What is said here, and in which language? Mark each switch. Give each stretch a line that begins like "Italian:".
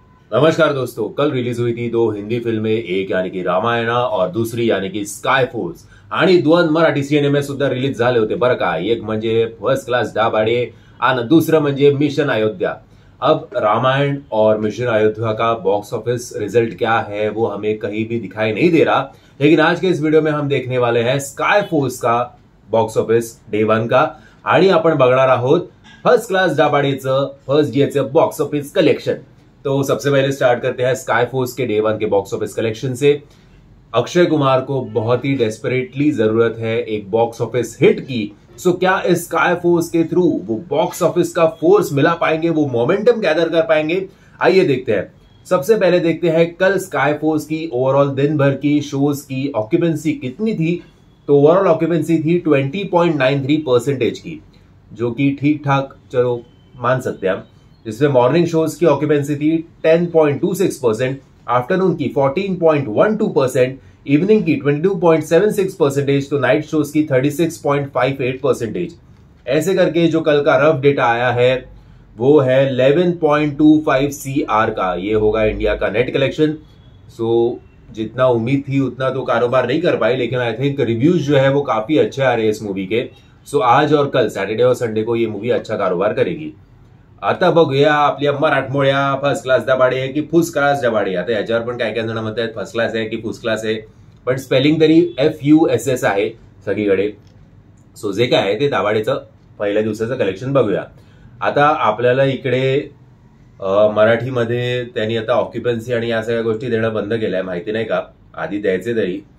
Hindi: नमस्कार दोस्तों, कल रिलीज हुई थी दो हिंदी फिल्में, एक यानी की रामायणा और दुसरी यानी की स्काय फोर्स.
Marathi: आणि दोन मराठी सिनेमे सुद्धा रिलीज झाले होते बरं का. एक म्हणजे फर्स्ट क्लास दाभाडे आणि दुसरं म्हणजे मिशन अयोध्या.
Hindi: अब रामायण और मिशन अयोध्या का बॉक्स ऑफिस रिजल्ट क्या है वो हमें कहीं भी दिखाई नहीं दे रहा, लेकिन आज के इस वीडियो में हम देखने वाले हैं स्काय फोर्स का बॉक्स ऑफिस डे 1 का.
Marathi: आणि आपण बघणार आहोत फर्स्ट क्लास दाभाडेचं फर्स्ट डेचं बॉक्स ऑफिस कलेक्शन.
Hindi: तो सबसे पहले स्टार्ट करते हैं स्काई फोर्स के डे 1 के बॉक्स ऑफिस कलेक्शन से. अक्षय कुमार को बहुत ही डेस्परेटली जरूरत है एक बॉक्स ऑफिस हिट की. सो क्या इस स्काई फोर्स के थ्रू वो बॉक्स ऑफिस का फोर्स मिला पाएंगे, वो मोमेंटम गैदर कर पाएंगे? आइए देखते हैं. सबसे पहले देखते हैं कल स्काई फोर्स की ओवरऑल दिन भर की शोज की ऑक्यूपेंसी कितनी थी. तो ओवरऑल ऑक्यूपेंसी थी 20.93% की, जो कि ठीक ठाक चलो मान सकते हैं हम. जिसमें मॉर्निंग शोज की ऑक्यूपेंसी थी 10.26%, आफ्टरनून की 14.12%, इवनिंग की 22.76%, तो नाइट शोज की 36.58%. ऐसे करके जो कल का रफ डेटा आया है वो है 11.25 CR का. ये होगा इंडिया का नेट कलेक्शन. सो जितना उम्मीद थी उतना तो कारोबार नहीं कर पाई, लेकिन आई थिंक रिव्यूज जो है वो काफी अच्छे आ रहे हैं इस मूवी के. सो आज और कल सैटरडे और संडे को ये मूवी अच्छा कारोबार करेगी.
Marathi: आता बघूया आपल्या मराठमोळ्या फर्स्ट क्लास दाभाडे की फुस क्लास दाभाडे. आता याच्यावर पण काय काय जण म्हणतात फर्स्ट क्लास आहे की फुस क्लास आहे, पण स्पेलिंग तरी FUSS आहे सगळीकडे. सो जे काय आहे ते दाभाडेचं पहिल्या दिवसाचं कलेक्शन बघूया. आता आपल्याला इकडे मराठीमध्ये त्यांनी आता ऑक्युपन्सी आणि या सगळ्या गोष्टी देणं बंद केलंय, माहिती नाही का, आधी द्यायचे तरी.